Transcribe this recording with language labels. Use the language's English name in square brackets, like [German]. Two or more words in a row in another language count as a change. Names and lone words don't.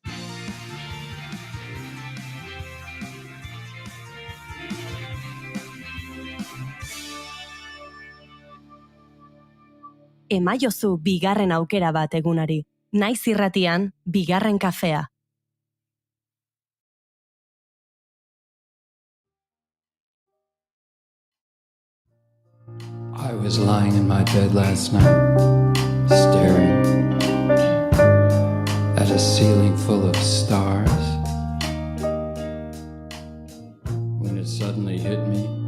[Basque] Emaiozu bigarren aukera bat egunari. Naiz irratian, bigarren kafea. [English] I was lying in my bed last night, staring at a ceiling full of stars, when it suddenly hit me.